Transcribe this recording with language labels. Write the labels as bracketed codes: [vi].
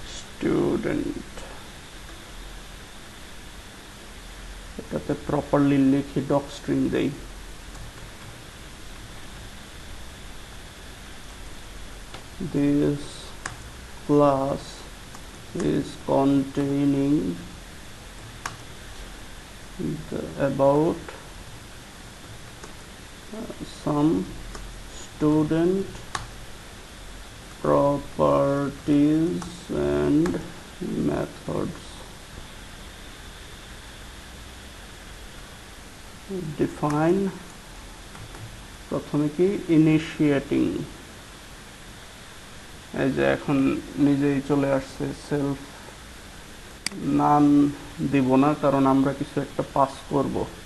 [bn] Student, এটাতে properly লিখি doc string দেই। [en] This class is containing about some student properties and methods. [bn] Define, প্রথমে কি ইনিশিয়েটিং, এই যে এখন নিজেই চলে আসছে সেলফ, নাম দিব না কারণ আমরা কিছু একটা পাস করব।